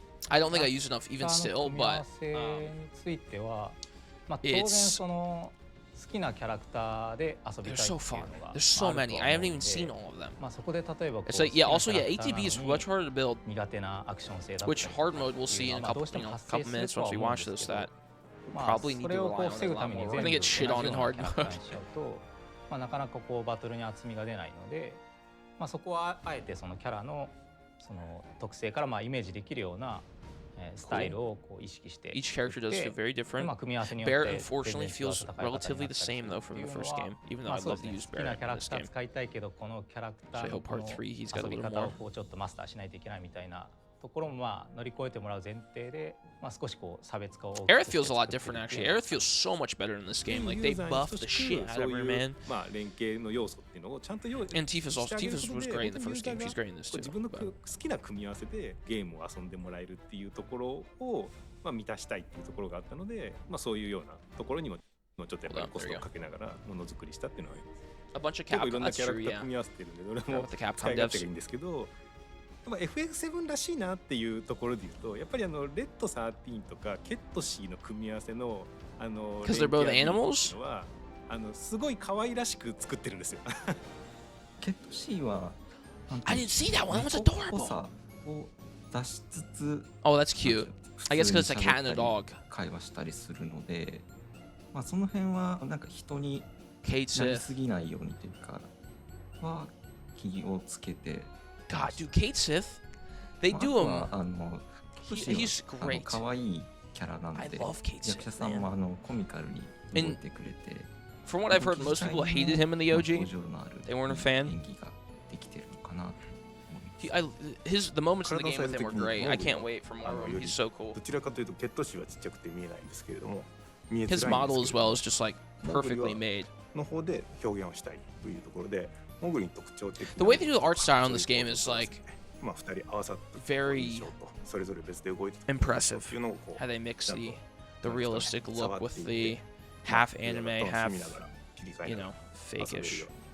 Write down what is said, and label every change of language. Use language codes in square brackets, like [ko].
[en] I don't think I use enough even still, but [ja] ついては、まあ当然その好きなキャラクターで遊びたいっていうのが [en] There's so many. I haven't even seen all of them. [ja] まあそこで例えば [en] It's like, yeah, also yeah, ATB is much harder to build. [ja] 苦手なアクション性だったり [en] Which hard mode we'll see in a couple minutes once we watch this. That probably need to rely on it a lot more. We're gonna get shit on in hard mode. [ja] まあなかなかこうバトルに厚みが出ないので、まあそこはあえてそのキャラのその特性からまあイメージできるようなスタイルをこう意識して。 [en] Each character does feel very different. Bear unfortunately feels relatively the same though from the first game, even though I love to use Bear in this game. [ja] 使いたいけどこのキャラクターの遊び方をこうちょっとマスターしないといけないみたいなところもまあ乗り越えてもらう前提で、まあ少しこう差別化を。 [en] Aerith feels a lot different actually. Aerith feels so much better in this game. Like they buffed the shit out of her, man. [ja] まあ連携の要素っていうのをちゃんと用意して。 [en] And Tifa's was great in the first game. She's great in this too. [ja] 自分の好きな組み合わせでゲームを遊んでもらえるっていうところをまあ満たしたいっていうところがあったので、まあそういうようなところにもちょっとやっぱりコストをかけながらものづくりしたっていうのはあります。 [en] A bunch of Capcom. [ja] いろんなキャラクター組み合わせてるんで、どれも使い勝手がいいんですけど。 FF7 らしいなっていうところで言うと、やっぱりレッド13とかケットシーの組み合わせの [en] Because they're both animals? [ja] はすごい可愛らしく作ってるんですよ。ケットシーは [en] I didn't see that one. That was adorable. [ja] を出しつつ、 [en] Oh, that's cute. I guess because it's a cat and a dog. [ja] 会話したりするので、まあその辺はなんか人になりすぎないようにというかは気をつけて。 [en] God, dude, Kate Sith, they do him. He's great. [ja] 可愛いキャラなんで、役者さんもコミカルに動いてくれて。 [en] From what I've heard, most people hated him in the OG. They weren't a fan. [ja] 演技ができてるのかな。 [en] The moments in the game with him were great. I can't wait for more of him. He's so cool. [ja] どちらかというとケットシーはちっちゃくて見えないんですけれども、 [en] His model as well is just like perfectly made. [ja] の方で表現をしたいというところで。 [en] The way they do the art style in this game is like very impressive. How they mix the realistic look with the half anime, half fake-ish.